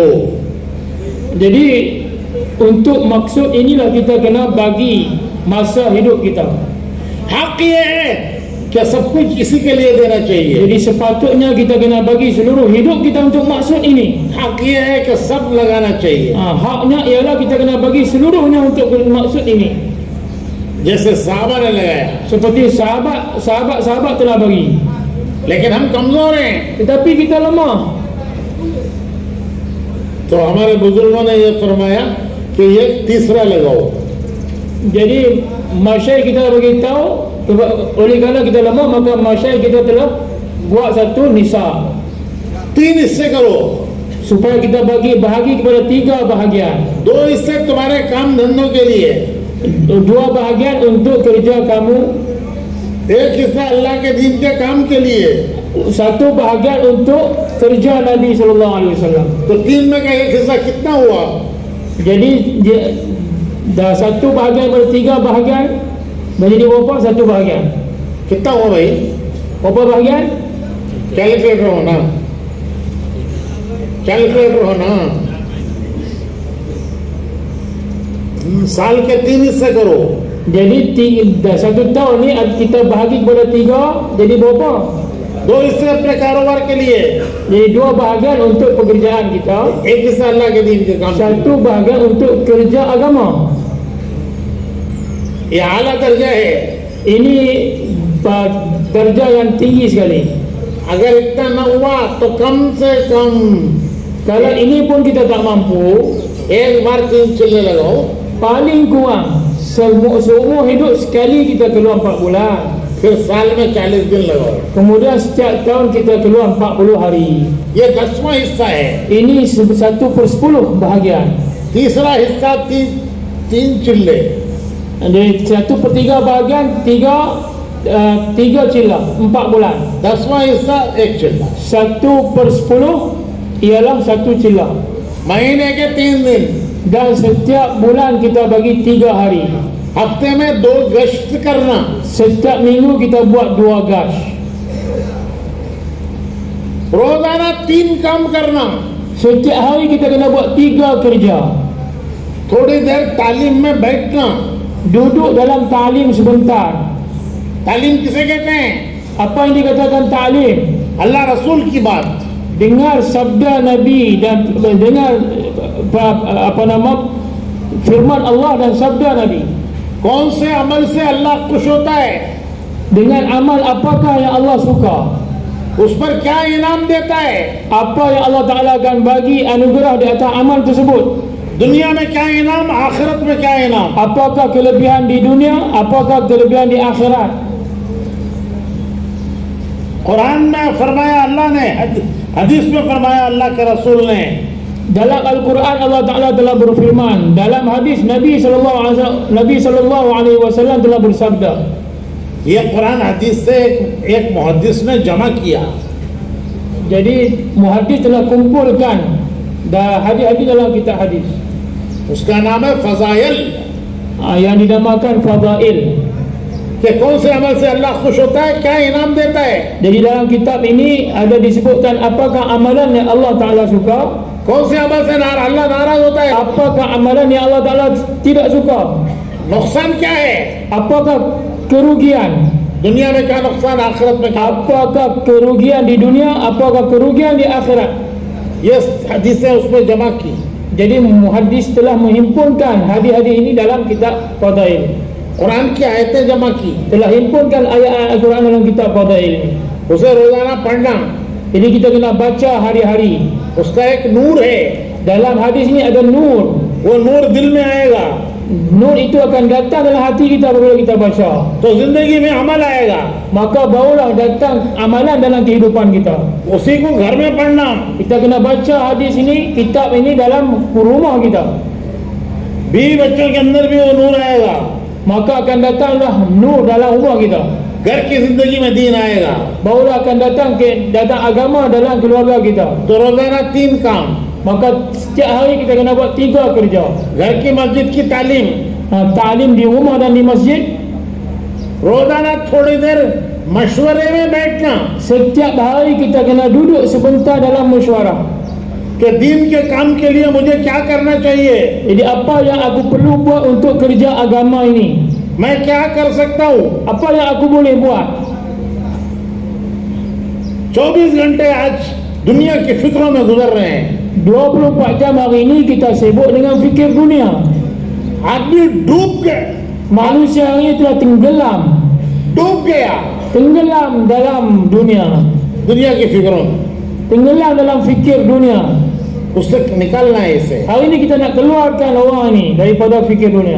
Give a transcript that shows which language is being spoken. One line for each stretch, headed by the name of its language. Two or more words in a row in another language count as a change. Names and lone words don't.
Malay: Jadi untuk maksud inilah kita kena bagi masa hidup kita.
Hindi: हक ये है कि सब कुछ इसी के लिए देना चाहिए।
Malay: Jadi sepatutnya kita kena bagi seluruh hidup kita untuk maksud ini.
Hindi: हक ये है कि सब लगाना चाहिए।
Malay: Haknya ialah kita kena bagi seluruhnya untuk maksud ini.
Hindi: जैसे साहबा ने लगाया,
Malay: Seperti sahabat telah bagi.
Hindi: लेकिन हम कमजोर हैं।
Malay: Tetapi kita lemah.
Hindi: तो हमारे बुजुर्गों ने ये फरमाया कि ये तीसरा लगाओ।
Malay: Jadi masyayikh kita bagi tahu, oleh kerana kita lemah maka masyayikh kita telah buat satu nisab
Hindi: 3 हिस्से करो,
Malay: supaya kita bahagi kepada 3 bahagian.
Hindi: 2 हिस्से तुम्हारे काम धंधों के लिए,
Malay: 2 bahagian untuk kerja kamu,
Hindi: 1 हिस्सा अल्लाह के दीन के काम के लिए।
Malay: 1 bahagian untuk kerja Nabi
Arabic: صلى الله عليه وسلم.
Hindi: तो 3 में का 1 हिस्सा कितना हुआ?
Malay: Jadi dah 1 bahagian pada 3 bahagian menjadi berapa? 1 bahagian.
Hindi: कितना हुआ भाई?
Malay: Berapa bahagian?
Hindi: कैलकुलेटर हो ना, कैलकुलेटर हो ना। साल के 3 हिस्से करो।
Malay: Jadi 1 tahun ni kita bahagi kepada 3, jadi berapa?
Hindi: 2 हिस्से अपने कारोबार के लिए,
Malay: Jadi 2 bahagian untuk pekerjaan kita,
Hindi: 1 हिस्सा अल्लाह के दीन के काम।
Malay: 1 bahagian untuk kerja agama.
Hindi: ये आला दर्जा है।
Malay: Ini darjah yang tinggi sekali.
Hindi: अगर इतना न हुआ तो कम से कम
Malay: Kalau ini pun kita tak mampu,
Hindi: 1 बार 3 चिल्ले लगाओ।
Malay: paling kurang seumur hidup sekali kita keluar 4 bulan.
Hindi: फिर साल में 40 दिन लगाओ।
Malay: Kemudian setiap tahun kita keluar 40 hari.
Hindi: ये 10वां हिस्सा है।
Malay: Ini 1/10 bahagian.
Hindi: तीसरा हिस्सा 3 चिल्ले।
Malay: Jadi 1/3 bahagian 3 cila 4 bulan.
Hindi: 10वां हिस्सा 1 चिल्ला।
Malay: 1/10 ialah 1 cila.
Hindi: महीने के 3 दिन,
Malay: Dan setiap bulan kita bagi 3 hari.
Hindi: हफ्ते में 2 गश्त करना।
Malay: Setiap minggu kita buat 2 gash.
Hindi: रोजाना 3 काम करना।
Malay: Setiap hari kita kena buat 3 kerja.
Hindi: थोड़ी देर तालीम में बैठना।
Malay: Duduk dalam ta'lim sebentar.
Hindi: तालीम किसे कहते हैं?
Malay: Apa yang dikatakan ta'lim?
Hindi: अल्लाह रसूल की बात।
Malay: Dengar sabda Nabi dan dengar firman Allah dan sabda Nabi.
Hindi: कौन से अमल से अल्लाह खुश होता है?
Malay: Dengan amal apakah yang Allah suka?
Hindi: उस पर क्या इनाम देता है?
Malay: Apa yang Allah Ta'ala akan bagi anugerah di atas amal tersebut?
Hindi: दुनिया में क्या इनाम, आखिरत में क्या इनाम?
Malay: Apakah kelebihan di dunia? Apakah kelebihan di akhirat?
Hindi: कुरान में फरमाया अल्लाह ने, हदीस में फरमाया अल्लाह के रसूल ने,
Malay: Dalam Al-Quran Allah Ta'ala telah berfirman, dalam hadis Nabi
Arabic: صلى الله عليه وسلم
Malay: telah bersabda.
Hindi: ये कुरान हदीस से एक मुहद्दिस ने जमा किया।
Malay: Jadi muhaddis telah kumpulkan hadis-hadis dalam kitab hadis.
Hindi: उसका नाम है फजाइल,
Malay: Yang dinamakan Fadail.
Hindi: कि कौन से अमल से अल्लाह खुश होता है, क्या इनाम देता है।
Malay: Jadi dalam kitab ini ada disebutkan apakah amalan yang Allah Ta'ala suka,
Hindi: कौन से अमल से अल्लाह नाराज होता है,
Malay: apakah amalan yang Allah Ta'ala tidak suka,
Hindi: नुकसान क्या है,
Malay: apakah kerugian,
Hindi: दुनिया में क्या नुकसान, आखिरत में क्या।
Malay: apakah kerugian di dunia, apakah kerugian di akhirat.
Hindi: ये हदीसें उसमें जमा की।
Malay: Jadi muhaddis telah menghimpunkan hadis-hadis ini dalam kitab Fadail.
Hindi: कुरान की आयतें जमा की।
Malay: Telah himpunkan ayat-ayat Al-Quran dalam kitab Fadail ini.
Hindi: उसे रोजाना पढ़ना,
Malay: Jadi kita kena baca hari-hari.
Hindi: उसका एक नूर है,
Malay: Dalam hadis ni ada nur.
Hindi: वो नूर दिल में आएगा
Malay: Nur itu akan datang dalam hati kita apabila kita baca.
Hindi: तो जिंदगी में अमल आएगा,
Malay: Maka barulah datang amalan dalam kehidupan kita.
Hindi: उसी को घर में पढ़ना,
Malay: Kita kena baca hadis ini, kitab ini dalam rumah kita.
Hindi: बीवी बच्चों के अंदर भी वो नूर आएगा,
Malay: Maka akan datanglah nur dalam rumah kita.
Hindi: घर की जिंदगी में दीन आएगा।
Malay: Barulah akan datang agama dalam keluarga kita.
Hindi: तो रोजाना 3 काम,
Malay: Maka setiap hari kita kena buat 3 kerja.
Hindi: घर की मस्जिद की तालीम,
Malay: Ta'lim di rumah dan di masjid.
Hindi: रोजाना थोड़ी देर मशवरे में बैठना
Malay: Setiap hari kita kena duduk sebentar dalam mesyuarah.
Hindi: कि दीन के काम के लिए मुझे क्या करना चाहिए,
Malay: Jadi apa yang aku perlu buat untuk kerja agama ini?
Hindi: मैं क्या कर सकता हूँ।
Malay: Apa yang aku boleh buat?
Hindi: 24 घंटे आज दुनिया की फिक्रों में गुजर रहे हैं।
Malay: 24 jam hari ini kita sibuk dengan fikir dunia.
Hindi: आदमी डूब गए,
Malay: Manusia hari ini telah
Hindi: डूब गया
Malay: tenggelam dalam dunia,
Hindi: दुनिया की फिक्रों में।
Malay: tenggelam dalam fikir dunia.
Hindi: उससे निकालना है इसे।
Malay: Hari ini kita nak keluarkan orang ini daripada fikir dunia.